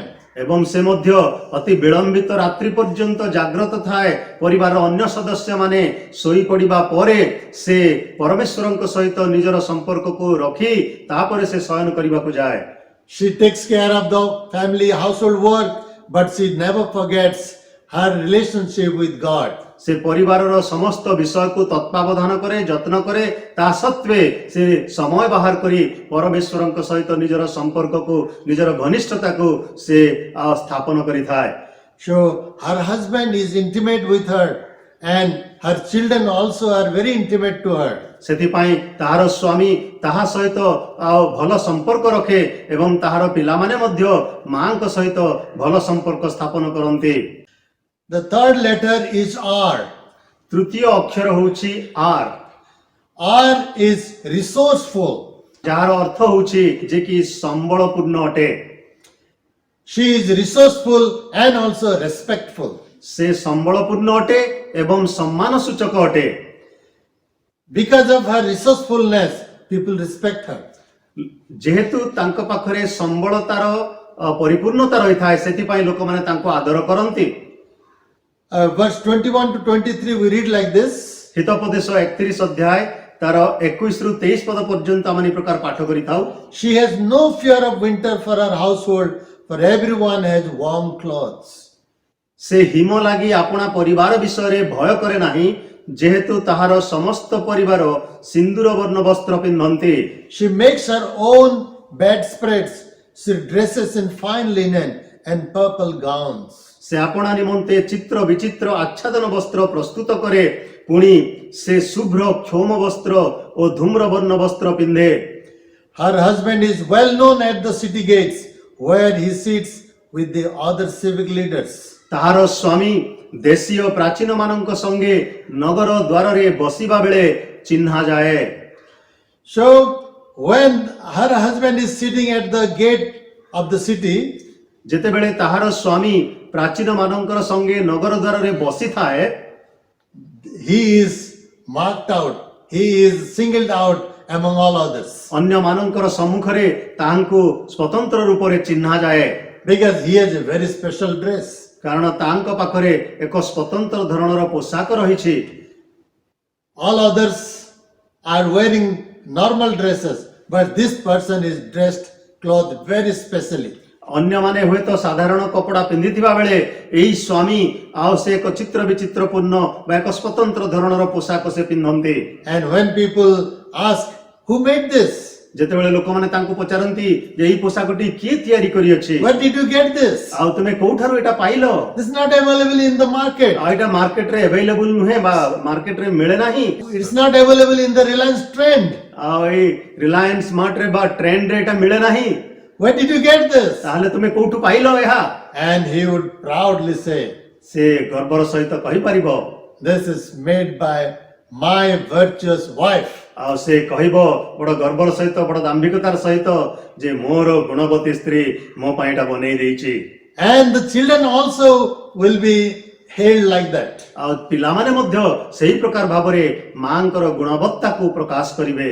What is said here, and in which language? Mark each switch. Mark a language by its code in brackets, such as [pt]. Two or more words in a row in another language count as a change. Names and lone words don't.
[or] ଏବଂ ସେ ମଧ୍ୟ ଅତି ବିଳମ୍ବିତ ରାତ୍ରି ପର୍ଯ୍ୟନ୍ତ ଜାଗ୍ରତ ଥାଏ। ପରିବାରର ଅନ୍ୟ ସଦସ୍ୟମାନେ ଶୋଇପଡ଼ିବା ପରେ ସେ ପରମେଶ୍ୱରଙ୍କ ସହିତ ନିଜର ସମ୍ପର୍କକୁ ରଖି ତାପରେ ସେ ଶୟନ କରିବାକୁ ଯାଏ। [en] She takes care of the family household work, but she never forgets her relationship with God. [or] ସେ ପରିବାରର ସମସ୍ତ ବିଷୟକୁ ତତ୍ତ୍ୱାବଧାନ କରେ, ଯତ୍ନ କରେ, ତା ସତ୍ତ୍ୱେ ସେ ସମୟ ବାହାର କରି ପରମେଶ୍ୱରଙ୍କ ସହିତ ନିଜର ସମ୍ପର୍କକୁ ନିଜର ଘନିଷ୍ଠତାକୁ ସେ ସ୍ଥାପନ କରିଥାଏ। [en] So her husband is intimate with her and her children also are very intimate to her. [or] ସେଥିପାଇଁ ତାହାର ସ୍ୱାମୀ ତାହା ସହିତ ଭଲ ସମ୍ପର୍କ ରଖେ ଏବଂ ତାହାର ପିଲାମାନେ ମଧ୍ୟ ମାଙ୍କ ସହିତ ଭଲ ସମ୍ପର୍କ ସ୍ଥାପନ କରନ୍ତି। [en] The third letter is R. [or] ତୃତୀୟ ଅକ୍ଷର ହେଉଛି ଆର୍। [en] R is resourceful. [or] ଯାହାର ଅର୍ଥ ହେଉଛି ଯେ କି ସମ୍ବଳପୂର୍ଣ୍ଣ ଅଟେ। [en] She is resourceful and also respectful. [or] ସେ ସମ୍ବଳପୂର୍ଣ୍ଣ ଅଟେ ଏବଂ ସମ୍ମାନ ସୂଚକ ଅଟେ। [en] Because of her resourcefulness, people respect her. [or] ଯେହେତୁ ତାଙ୍କ ପାଖରେ ସମ୍ବଳତାର ପରିପୂର୍ଣ୍ଣତା ରହିଥାଏ ସେଥିପାଇଁ ଲୋକମାନେ ତାଙ୍କୁ ଆଦର କରନ୍ତି। [en] Verse 21 to 23 we read like this. [or] ହିତୋପଦେଶ 31 ଅଧ୍ୟାୟ ତାର 21 ରୁ 23 ପଦ ପର୍ଯ୍ୟନ୍ତ ଆମେ ଏହି ପ୍ରକାର ପାଠ କରିଥାଉ। [en] She has no fear of winter for her household, for everyone has warm clothes. [or] ସେ ହିମ ଲାଗି ଆପଣା ପରିବାର ବିଷୟରେ ଭୟ କରେ ନାହିଁ ଯେହେତୁ ତାହାର ସମସ୍ତ ପରିବାର ସିନ୍ଦୁର ବର୍ଣ୍ଣ ବସ୍ତ୍ର ପିନ୍ଧନ୍ତି। [en] She makes her own bedspreads. She dresses in fine linen and purple gowns. [or] ସେ ଆପଣା ନିମନ୍ତେ ଚିତ୍ର ବିଚିତ୍ର ଆଚ୍ଛାଦନ ବସ୍ତ୍ର ପ୍ରସ୍ତୁତ କରେ, ପୁଣି ସେ ଶୁଭ୍ର କ୍ଷୌମ ବସ୍ତ୍ର ଓ ଧୂମ୍ରବର୍ଣ୍ଣ ବସ୍ତ୍ର ପିନ୍ଧେ। [en] Her husband is well known at the city gates, where he sits with the other civic leaders. [or] ତାହାର ସ୍ୱାମୀ ଦେଶୀୟ ପ୍ରାଚୀନ ମାନଙ୍କ ସଙ୍ଗେ ନଗର ଦ୍ୱାରରେ ବସିବା ବେଳେ ଚିହ୍ନା ଯାଏ। [en] So when her husband is sitting at the gate of the city, [or] ଯେତେବେଳେ ତାହାର ସ୍ୱାମୀ ପ୍ରାଚୀନ ମାନଙ୍କର ସଙ୍ଗେ ନଗର ଦ୍ୱାରରେ ବସିଥାଏ, [en] he is marked out. He is singled out among all others. [or] ଅନ୍ୟ ମାନଙ୍କର ସମ୍ମୁଖରେ ତାହାଙ୍କୁ ସ୍ୱତନ୍ତ୍ର ରୂପରେ ଚିହ୍ନା ଯାଏ। [en] Because he has a very special dress. [or] କାରଣ ତାଙ୍କ ପାଖରେ ଏକ ସ୍ୱତନ୍ତ୍ର ଧରଣର ପୋଷାକ ରହିଛି। [en] all others are wearing normal dresses, but this person is dressed, clothed very specially. [or] ଅନ୍ୟମାନେ ହୁଏତ ସାଧାରଣ କପଡ଼ା ପିନ୍ଧିଥିବା ବେଳେ ଏହି ସ୍ୱାମୀ ଆଉ ସେ ଏକ ଚିତ୍ର ବିଚିତ୍ରପୂର୍ଣ୍ଣ ବା ଏକ ସ୍ୱତନ୍ତ୍ର ଧରଣର ପୋଷାକ ସେ ପିନ୍ଧନ୍ତି। [en] And when people ask, who made this? [or] ଯେତେବେଳେ ଲୋକମାନେ ତାଙ୍କୁ ପଚାରନ୍ତି ଯେ ଏହି ପୋଷାକଟି କିଏ ତିଆରି କରିଅଛି, [en] Where did you get this? [or] ଆଉ ତୁମେ କୋଉଠାରୁ ଏଇଟା ପାଇଲ, [en] This is not available in the market. [or] ଆଉ ଏଇଟା ମାର୍କେଟରେ ଆଭେଲେବୁଲ ନୁହେଁ ବା ମାର୍କେଟରେ ମିଳେ ନାହିଁ, [en] It's not available in the Reliance Trend. [or] ଆଉ ଏଇ ରିଲାଏନ୍ସ ମାର୍ଟରେ ବା ଟ୍ରେଣ୍ଡରେ ଏଇଟା ମିଳେ ନାହିଁ, [en] Where did you get this? [or] ତାହେଲେ ତୁମେ କୋଉଠୁ ପାଇଲ ଏହା? [en] And he would proudly say, [or] ସେ ଗର୍ବର ସହିତ କହିପାରିବ, [en] this is made by my virtuous wife. [or] ଆଉ ସେ କହିବ ବଡ ଗର୍ବର ସହିତ ବଡ ଦାମ୍ଭିକତାର ସହିତ ଯେ ମୋର ଗୁଣବତୀ ସ୍ତ୍ରୀ ମୋ ପାଇଁ ଏଟା ବନେଇ ଦେଇଛି। [en] And the children also will be hailed like that. [or] ଆଉ ପିଲାମାନେ ମଧ୍ୟ ସେହି ପ୍ରକାର ଭାବରେ ମାଙ୍କର ଗୁଣବତ୍ତାକୁ ପ୍ରକାଶ କରିବେ।